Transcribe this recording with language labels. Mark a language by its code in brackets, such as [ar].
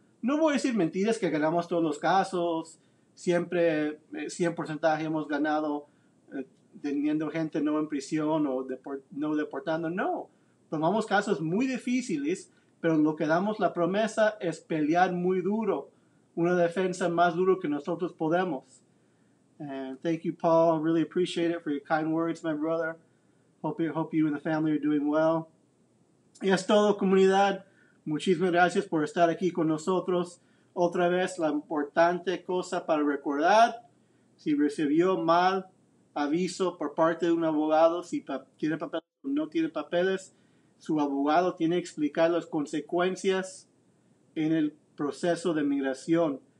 [es] No voy a decir mentiras que ganamos todos los casos, siempre 100% hemos ganado teniendo gente no en prisión o no deportando. No, tomamos casos muy difíciles, pero lo que damos la promesa es pelear muy duro, una defensa más duro que nosotros podemos. [en] And thank you, Paul. Really appreciate it for your kind words, my brother. Hope you and the family are doing well. [es] Y es todo, comunidad. Muchísimas gracias por estar aquí con nosotros. Otra vez, la importante cosa para recordar, si recibió mal aviso por parte de un abogado, si tiene papeles o no tiene papeles, su abogado tiene que explicar las consecuencias en el proceso de migración.